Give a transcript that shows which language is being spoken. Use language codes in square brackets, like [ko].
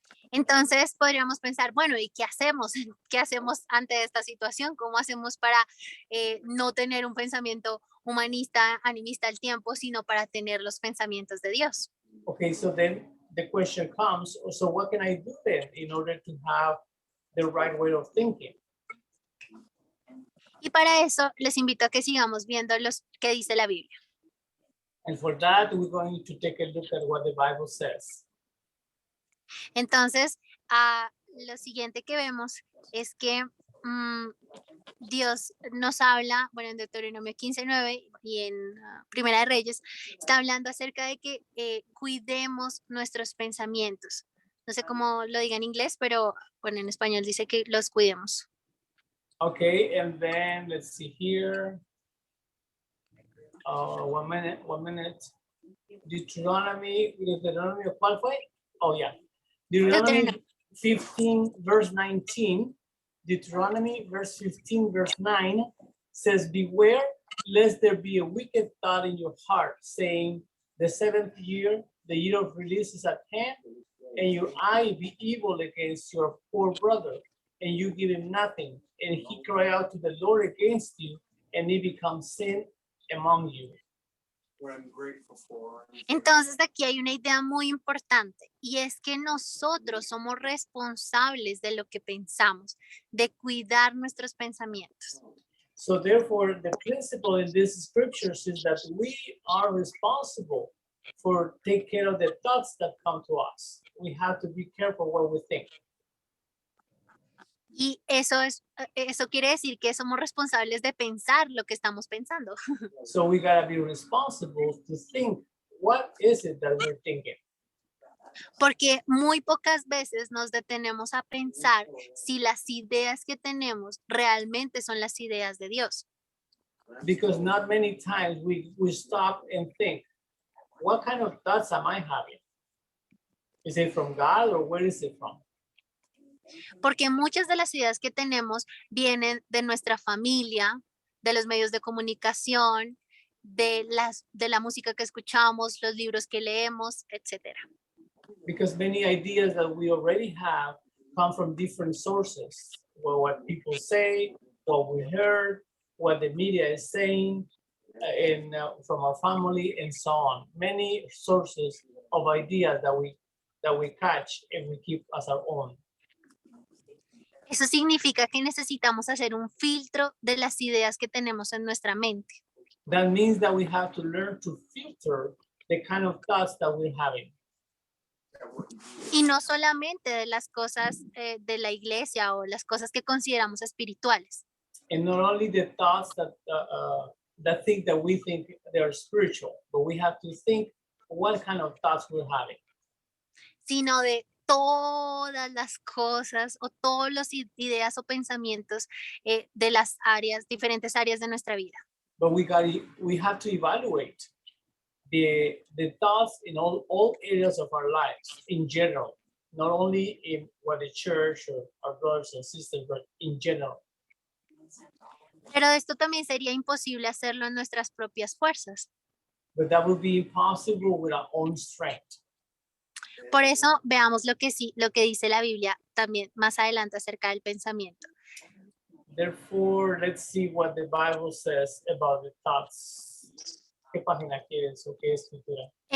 [es] Entonces podríamos pensar, bueno, ¿y qué hacemos? ¿Qué hacemos ante esta situación? ¿Cómo hacemos para no tener un pensamiento humanista, animista al tiempo, sino para tener los pensamientos de Dios? [en] Okay, so then the question comes, so what can I do then in order to have the right way of thinking? [es] Y para eso les invito a que sigamos viendo los que dice la Biblia. [en] And for that, we're going to take a look at what the Bible says. [es] Entonces, lo siguiente que vemos es que Dios nos habla, bueno, en Deuteronomio 15:9 y en Primera de Reyes, está hablando acerca de que cuidemos nuestros pensamientos. No sé cómo lo diga en inglés, pero bueno, en español dice que los cuidemos. [en] Okay, and then let's see here. 1 minute. Deuteronomy, [es] ¿cuál fue? [en] Oh, yeah. Deuteronomy 15, verse 19. Deuteronomy verse 15, verse 9 says, beware lest there be a wicked thought in your heart, saying, the seventh year, the year of release is at hand, and your eye be evil against your poor brother, and you give him nothing, and he cry out to the Lord against you, and it becomes sin among you. What I'm grateful for. [es] Entonces aquí hay una idea muy importante y es que nosotros somos responsables de lo que pensamos, de cuidar nuestros pensamientos. [en] So therefore, the principle in this scriptures is that we are responsible for take care of the thoughts that come to us. We have to be careful what we think. [es] Y eso quiere decir que somos responsables de pensar lo que estamos pensando. [en] So we gotta be responsible to think, what is it that we're thinking? [es] Porque muy pocas veces nos detenemos a pensar si las ideas que tenemos realmente son las ideas de Dios. [en] Because not many times we stop and think, what kind of thoughts am I having? Is it from God or where is it from? [es] Porque muchas de las ideas que tenemos vienen de nuestra familia, de los medios de comunicación, de la música que escuchamos, los libros que leemos, etcétera. [en] Because many ideas that we already have come from different sources. Well, what people say, what we heard, what the media is saying, and from our family and so on. Many sources of ideas that we catch and we keep as our own. [es] Eso significa que necesitamos hacer un filtro de las ideas que tenemos en nuestra mente. [en] That means that we have to learn to filter the kind of thoughts that we're having. [es] Y no solamente de las cosas de la iglesia o las cosas que consideramos espirituales, [en] And not only the thoughts that think that we think they are spiritual, but we have to think what kind of thoughts we're having. [es] sino de todas las cosas o todas las ideas o pensamientos de las diferentes áreas de nuestra vida. [en] But we have to evaluate the thoughts in all areas of our lives in general, not only in what the church or our brothers and sisters, but in general. [es] Pero esto también sería imposible hacerlo en nuestras propias fuerzas. [en] But that would be impossible with our own strength. [es] Por eso veamos lo que dice la Biblia también más adelante acerca del pensamiento. [en] Therefore, let's see what the Bible says about the thoughts. [es] ¿Qué página quieres o qué escritura?